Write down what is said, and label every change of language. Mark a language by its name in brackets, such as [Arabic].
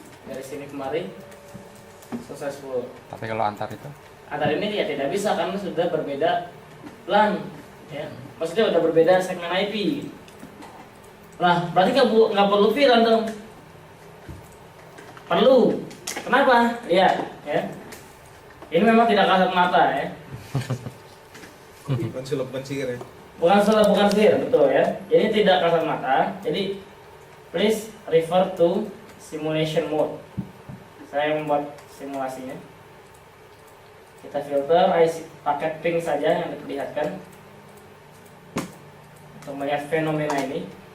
[Indonesian] Dari sini kemari successful. Tapi kalau antar itu? Antar ini ya tidak bisa karena sudah berbeda LAN, ya. Maksudnya sudah berbeda segmen IP. Nah, berarti nggak perlu VLAN dong. Perlu. Kenapa? Iya, ya. Ini memang tidak kasat mata, ya. Bukan sulap, bukan sihir ya. Bukan sihir, betul ya. Ini tidak kasat mata. [English] Jadi please refer to simulation mode. [Indonesian] Saya membuat simulasinya. Kita filter IC paket ping saja yang diperlihatkan untuk melihat fenomena ini.